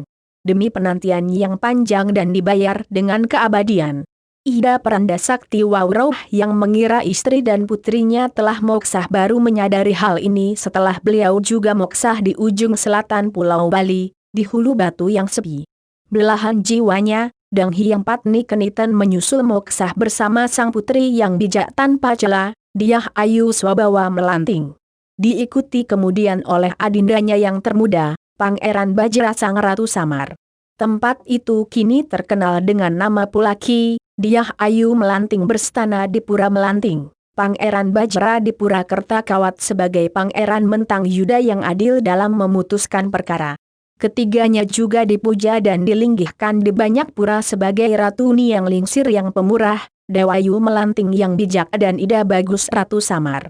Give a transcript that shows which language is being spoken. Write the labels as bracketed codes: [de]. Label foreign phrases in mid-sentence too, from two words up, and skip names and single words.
[id] Demi penantian yang panjang dan dibayar dengan keabadian. Ida Peranda Sakti Wawroh yang mengira istri dan putrinya telah moksah baru menyadari hal ini setelah beliau juga moksah di ujung selatan Pulau Bali, di hulu batu yang sepi. Belahan jiwanya, Dang Hyang Patni Keniten menyusul moksah bersama sang putri yang bijak tanpa cela, Dyah Ayu Swabawa Melanting. Diikuti kemudian oleh adindanya yang termuda, Pangeran Bajra Sang Ratu Samar. Tempat itu kini terkenal dengan nama Pulaki. Dyah Ayu Melanting berstana di Pura Melanting. Pangeran Bajra di Purakerta Kawat sebagai Pangeran Mentang Yuda yang adil dalam memutuskan perkara. Ketiganya juga dipuja dan dilinggihkan di banyak pura sebagai Ratu Niang Lingsir yang pemurah, Dewayu Melanting yang bijak dan Ida Bagus Ratu Samar.